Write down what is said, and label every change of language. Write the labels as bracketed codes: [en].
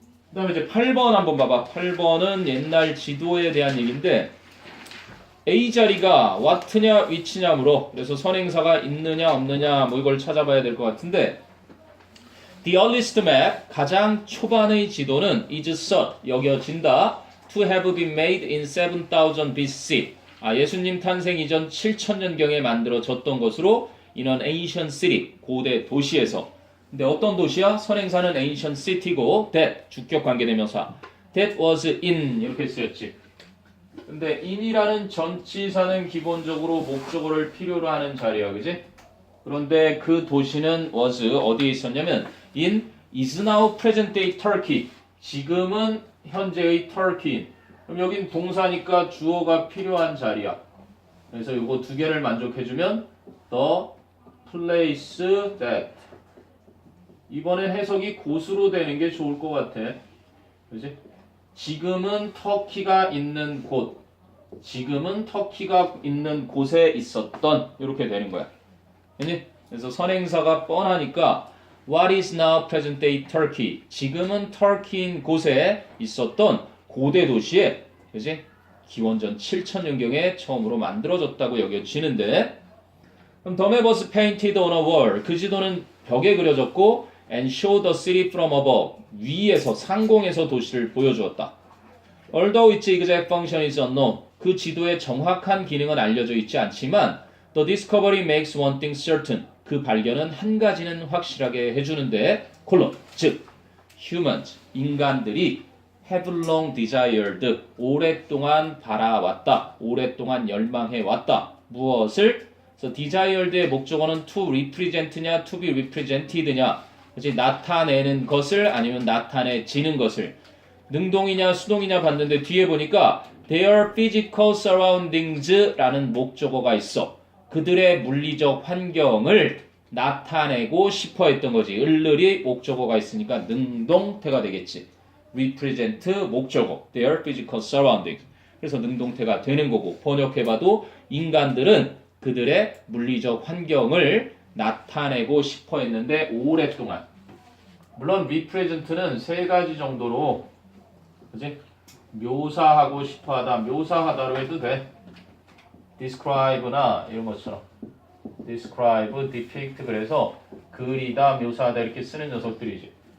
[ko] 그 다음에 이제 8번 한번 봐봐. 8번은 옛날 지도에 대한 얘기인데 A자리가 what냐 which냐므로 그래서 선행사가 있느냐 없느냐 뭐 이걸 찾아봐야 될 것 같은데 [en] The earliest map, [ko] 가장 초반의 지도는 [en] is thought, [ko] 여겨진다. [en] To have been made in 7000 BC. [ko] 예수님 탄생 이전 7000년경에 만들어졌던 것으로 [en] in an ancient city, [ko] 고대 도시에서. 근데 어떤 도시야? 선행사는 ancient city고 that, 주격 관계대명사. [en] That was in, [ko] 이렇게 쓰였지. 근데 in이라는 전치사는 기본적으로 목적어를 필요로 하는 자리야, 그지? 그런데 그 도시는 [en] was [ko] 어디에 있었냐면 [en] in is now present day Turkey. [ko] 지금은 현재의 Turkey. 그럼 여긴 동사니까 주어가 필요한 자리야. 그래서 이거 두 개를 만족해주면 [en] the place that [ko] 이번엔 해석이 곳으로 되는 게 좋을 것 같아. 그지? 지금은 터키가 있는 곳, 지금은 터키가 있는 곳에 있었던 이렇게 되는 거야. 그지? 그래서 선행사가 뻔하니까 [en] What is now present day Turkey? [ko] 지금은 터키인 곳에 있었던 고대 도시에, 그지? 기원전 7천년경에 처음으로 만들어졌다고 여겨지는데, 그럼 [en] The map was painted on a wall. [ko] 그 지도는 벽에 그려졌고, [en] and showed the city from above. [ko] 위에서 상공에서 도시를 보여주었다. [en] Although its exact function is unknown. [ko] 그 지도의 정확한 기능은 알려져 있지 않지만, [en] the discovery makes one thing certain. [ko] 그 발견은 한 가지는 확실하게 해주는데, 콜론, 즉, humans, 인간들이 [en] have long desired, [ko] 오랫동안 바라왔다, 오랫동안 열망해왔다. 무엇을? 그래서 desired의 목적어는 to represent냐, to be represented냐, 그치? 나타내는 것을 아니면 나타내지는 것을. 능동이냐 수동이냐 봤는데 뒤에 보니까 [en] their physical surroundings [ko] 라는 목적어가 있어. 그들의 물리적 환경을 나타내고 싶어 했던 거지. 을을이 목적어가 있으니까 능동태가 되겠지. represent 목적어, [en] their physical surroundings. [ko] 그래서 능동태가 되는 거고, 번역해봐도 인간들은 그들의 물리적 환경을 나타내고 싶어 했는데 오랫동안. 물론 represent는 세 가지 정도로, 그지? 묘사하고 싶어하다, 묘사하다로 해도 돼. describe나 이런 것처럼 describe, depict, 그래서 그리다, 묘사하다 이렇게 쓰는 녀석들이지.